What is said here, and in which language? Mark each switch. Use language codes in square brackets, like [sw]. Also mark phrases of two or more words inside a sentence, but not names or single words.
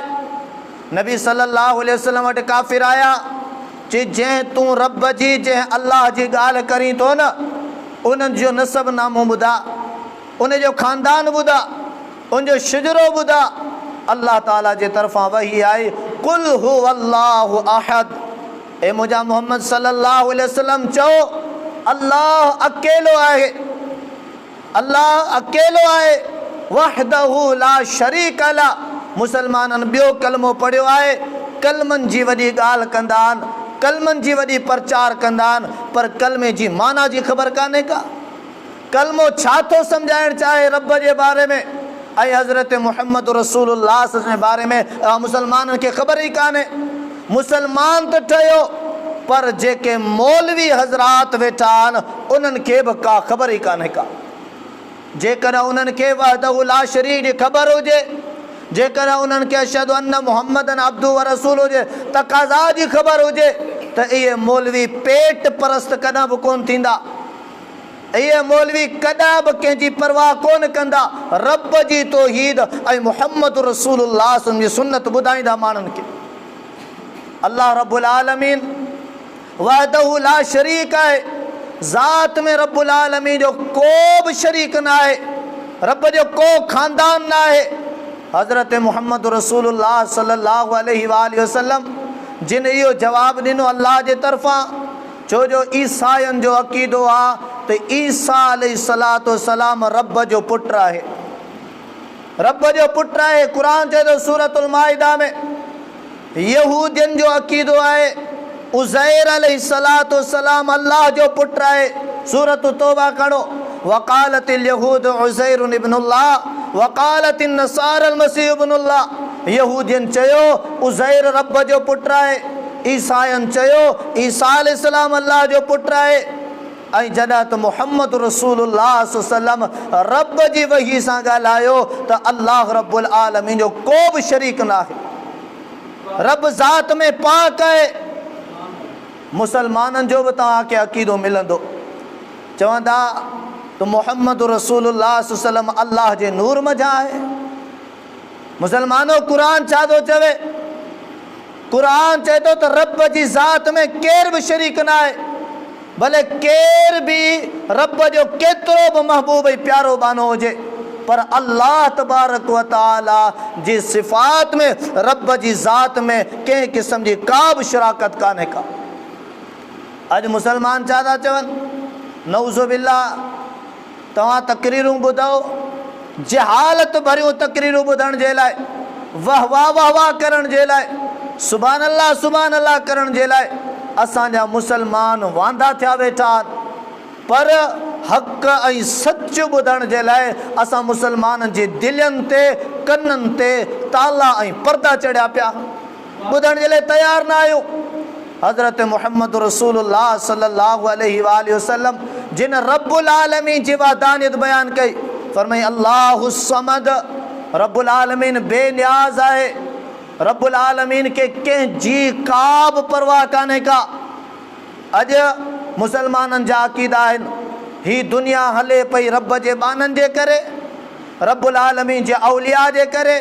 [sd] नबी [ar] صلى الله عليه وسلم [sd] वटि काफ़िर आया, चई जंहिं तूं रब जी जंहिं अल्लाह जी ॻाल्हि करीं थो न, उन्हनि जो नसब नामो ॿुधा, उन जो ख़ानदान ॿुधा, उनजो शिजरो ॿुधा। अल्लाह ताला जे तरफ़ां वही आई, [ar] قل هو الله أحد. [sd] ए मुंहिंजा मोहम्मद [ar] صلى الله عليه وسلم [sd] चओ, अल्लाह अकेलो आहे, अल्लाह अकेलो आहे, [ar] وحده لا شريك له. [sd] मुसलमाननि ॿियो कलमो पढ़ियो आहे, कलमनि जी वॾी ॻाल्हि कंदा आहिनि, कलमनि जी वॾी प्रचार कंदा आहिनि, पर कलमे जी माना जी ख़बर कान्हे का। कलमो छा थो सम्झाइणु चाहे रब जे बारे में ऐं हज़रत मुहम्मद रसूलुल्लाह जे बारे में मुसलमाननि खे ख़बर ई कान्हे। मुसलमान त ठहियो, पर जेके मौलवी हज़रात वेठा आहिनि उन्हनि खे बि का ख़बर ई कान्हे का। जेकॾहिं उन्हनि खे [ar] وحده لا شريك [sd] जी ख़बर हुजे, जेकॾहिं उन्हनि खे [ar] أشهد أن محمدا عبده ورسوله [sd] जे तक़ाज़ा जी ख़बर हुजे, त इहे मौलवी पेट परस्त कॾहिं बि कोन थींदा, इहे मौलवी कॾहिं बि कंहिंजी परवाह कोन कंदा। रब जी तौहीद ऐं मुहम्मद रसूलुल्लाह जी सुन्नत ॿुधाईंदा माण्हुनि खे। [ar] الله رب العالمين وحده لا شريك [sd] आहे, ज़ात में [ar] رب العالمين [sd] जो को बि शरीक न आहे, रब जो को ख़ानदान न आहे। हज़रत मुहम्मद रसूलुल्लाह [ar] صلى الله عليه وسلم [sd] जिन इहो जवाबु ॾिनो अल्लाह जे तरफ़ां, छो जो ईसाइनि जो अक़ीदो आहे त ईसा [ar] عليه الصلاة والسلام [sd] रब जो पुटु आहे, रब जो पुटु आहे। क़ुरान चए थो सूरतुल माइदा में, यहूदियुनि जो अक़ीदो आहे उज़ैर [ar] عليه الصلاة والسلام [sd] अल्लाह जो पुटु आहे। सूरत तौबा खणो, [ar] وقالت اليهود عزير ابن الله وقالت النصارى المسيح ابن الله. [sd] यहूदियुनि चयो उज़ैर रब जो पुटु आहे, ईसाइनि चयो ईसा अलैहिस्सलाम अल्लाह जो पुटु आहे। ऐं जॾहिं त मुहम्मद रसूलुल्लाह [ar] صلى الله عليه وسلم [sd] रब जी वही सां ॻाल्हायो त अल्लाह [ar] رب العالمين [sd] जो को बि शरीक न आहे, रब ज़ात में पाक आहे। मुसलमाननि जो बि तव्हांखे अक़ीदो मिलंदो, चवंदा त मुहम्मद रसूलुल्लाह [ar] صلى الله عليه وسلم [sd] अल्लाह जे नूर मज़ा आहे। मुसलमानो, क़ुरान छा थो चवे? क़ुरान चए थो त रब जी ज़ात में केर बि शरीक न आहे, भले केर बि रब जो केतिरो बि महबूब ऐं प्यारो बानो हुजे, पर [ar] الله تبارك وتعالى [sd] जी सिफ़ात में, रब जी ज़ात में कंहिं क़िस्म जी का बि शराकत कान्हे का। अॼु मुसलमान छा था चवनि? [ar] نعوذ بالله, [sd] तव्हां तकरीरूं ॿुधो, जहालत भरियूं तकरीरूं ॿुधण जे लाइ, वाह वाह वाह वाह करण जे लाइ, [ar] سبحان الله [sd] करण जे लाइ असांजा मुसलमान वांदा थिया वेठा आहिनि। पर हक़ ऐं सच ॿुधण जे लाइ असां मुसलमाननि जे दिलनि ते कन्ननि ते ताला ऐं पर्दा चढ़िया पिया, ॿुधण जे लाइ तयारु न आहियो। हज़रत मुहम्मद रसूलुल्लाह [ar] صلى الله عليه وسلم [sd] जिन [ar] رب العالمين [sd] जी वादानियत बयान कई, फरमाई [ar] الله الصمد, رب العالمين [sd] बेनियाज आहे, [ar] رب العالمين [sd] के कंहिं जी का बि परवाह कान्हे का। अॼु मुसलमाननि जा अक़ीदा आहिनि ही दुनिया हले पई रब जे बाननि जे करे, [ar] رب العالمين [sd] जे औलिया जे करे।